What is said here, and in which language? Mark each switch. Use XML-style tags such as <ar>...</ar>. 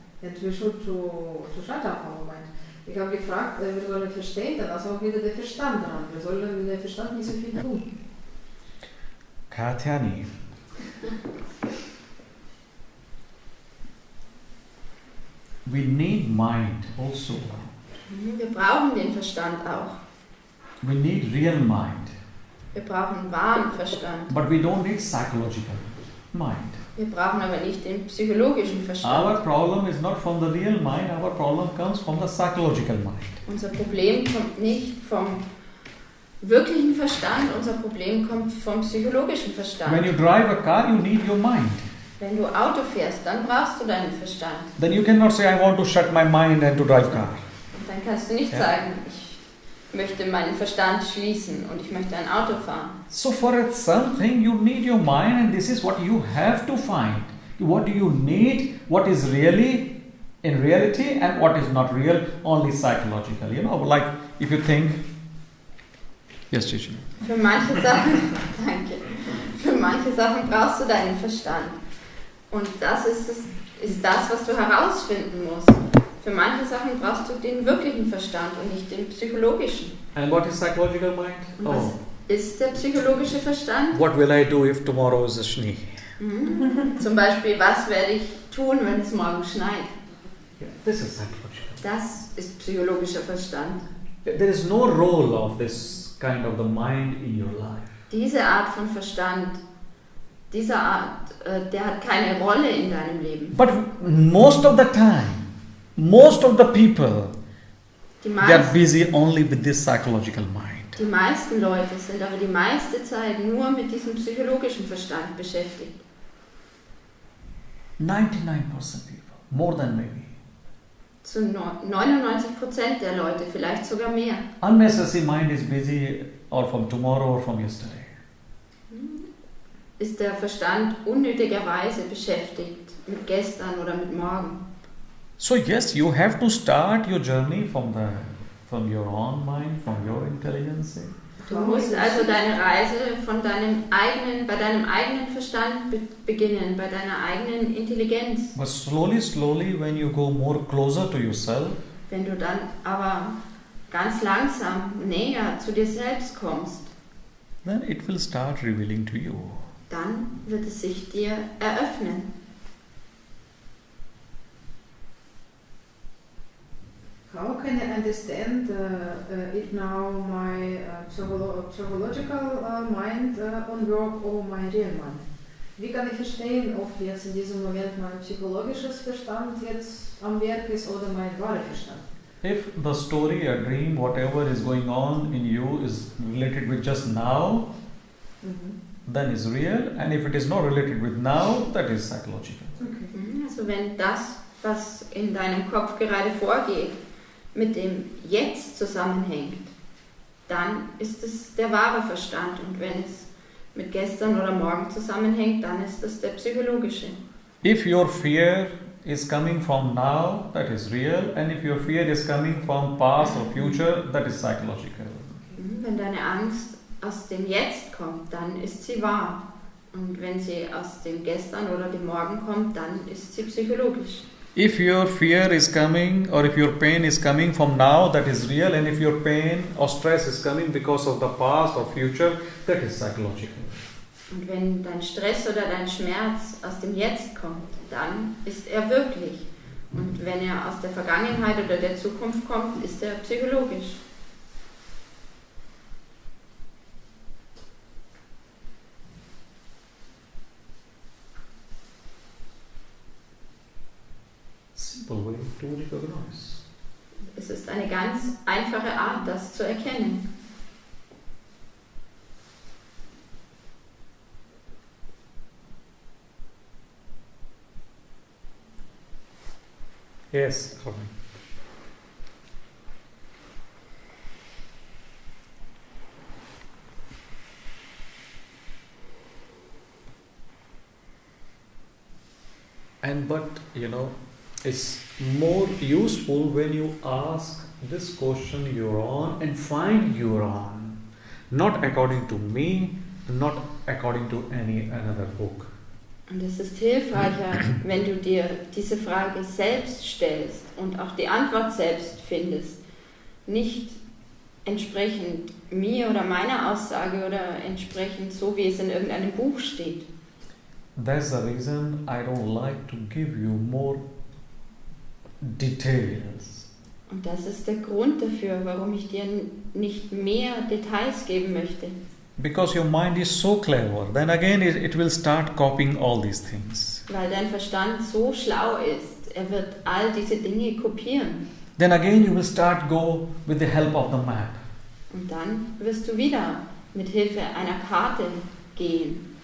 <en>And we should to shut up our mind.</en> <de>Ich habe gefragt, wir sollen verstehen, dann ist auch wieder der Verstand dran. Wir sollen mit dem Verstand nicht so viel tun. Katyani.</de> <en>We need mind also.</en> <de>Wir brauchen den Verstand auch.</de> <en>We need real mind.</en> <de>Wir brauchen wahren Verstand.</de> <en>But we don't need psychological mind.</en> <de>Wir brauchen aber nicht den psychologischen Verstand.</de> <en>Our problem is not from the real mind, our problem comes from the psychological mind.</en> <de>Unser Problem kommt nicht vom wirklichen Verstand, unser Problem kommt vom psychologischen Verstand.</de> <en>When you drive a car, you need your mind.</en> <de>Wenn du Auto fährst, dann brauchst du deinen Verstand.</de> <en>Then you cannot say, I want to shut my mind and to drive car.</en> <de>Und dann kannst du nicht sagen, ich möchte meinen Verstand schließen und ich möchte ein Auto fahren.</de> <en>So for something you need your mind, and this is what you have to find. What do you need? What is really in reality and what is not real, only psychological. You know, like if you think. Yes, Chichi.</en> <de>Für manche Sachen, danke. Für manche Sachen brauchst du deinen Verstand. Und das ist das, was du herausfinden musst. Für manche Sachen brauchst du den wirklichen Verstand und nicht den psychologischen.</de> <en>And what is psychological mind?</en> <de>Und was ist der psychologische Verstand?</de> <en>What will I do if tomorrow is a Schnee?</en> <de>Zum Beispiel, was werde ich tun, wenn es morgen schneit?</de> <en>Yeah, this is psychological.</en> <de>Das ist psychologischer Verstand.</de> <en>There is no role of this kind of the mind in your life.</en> <de>Diese Art von Verstand, der hat keine Rolle in deinem Leben.</de> <en>But most of the time, most of the people, they are busy only with this psychological mind.</en> <de>Die meisten Leute sind aber die meiste Zeit nur mit diesem psychologischen Verstand beschäftigt.</de> <en>99% people, more than maybe.</en> <de>Zu 99% der Leute, vielleicht sogar mehr.</de> <en>Unnecessary mind is busy or from tomorrow or from yesterday.</en> <de>Ist der Verstand unnötigerweise beschäftigt mit gestern oder mit morgen.</de> <en>So yes, you have to start your journey from your own mind, from your intelligence.</en> <de>Du musst also deine Reise bei deinem eigenen Verstand beginnen, bei deiner eigenen Intelligenz.</de> <en>But slowly, when you go more closer to yourself,</en> <de>wenn du dann aber ganz langsam näher zu dir selbst kommst,</de> <en>then it will start revealing to you.</en> <de>Dann wird es sich dir eröffnen.</de> <en>How can I understand if now my psychological mind on work or my real mind?</en> <de>Wie kann ich verstehen, ob jetzt in diesem Moment mein psychologisches Verstand jetzt am Werk ist oder mein wahrer Verstand?</de> <en>If the story, a dream, whatever is going on in you is related with just now, then is real, and if it is not related with now, that is psychological. Okay.</en> <de>Also wenn das, was in deinem Kopf gerade vorgeht, mit dem Jetzt zusammenhängt, dann ist es der wahre Verstand. Und wenn es mit gestern oder morgen zusammenhängt, dann ist es der psychologische.</de> <en>If your fear is coming from now, that is real, and if your fear is coming from past or future, that is psychological.</en> <de>Wenn deine Angst aus dem Jetzt kommt, dann ist sie wahr. Und wenn sie aus dem Gestern oder dem Morgen kommt, dann ist sie psychologisch.</de> <en>If your fear is coming or if your pain is coming from now, that is real, and if your pain or stress is coming because of the past or future, that is psychological.</en> <de>Und wenn dein Stress oder dein Schmerz aus dem Jetzt kommt, dann ist er wirklich. Und wenn er aus der Vergangenheit oder der Zukunft kommt, ist er psychologisch.</de> <en>Simple way to recognize.</en> <de>Es ist eine ganz einfache Art, das zu erkennen.</de> <en>Yes. But it's more useful when you ask this question your own and find your own, not according to me, not according to any another book.</en> <de>Und es ist hilfreicher, wenn du dir diese Frage selbst stellst und auch die Antwort selbst findest. Nicht entsprechend mir oder meiner Aussage oder entsprechend so, wie es in irgendeinem Buch steht.</de> <en>That's the reason I don't like to give you more details.</en> <de>Und das ist der Grund dafür, warum ich dir nicht mehr Details geben möchte.</de> <en>Because your mind is so clever, then again it will start copying all these things.</en> <de>Weil dein Verstand so schlau ist, er wird all diese Dinge kopieren.</de> <en>Then again you will start go with the help of the map.</en> <de>Und dann wirst du wieder mit Hilfe einer Karte gehen.</de>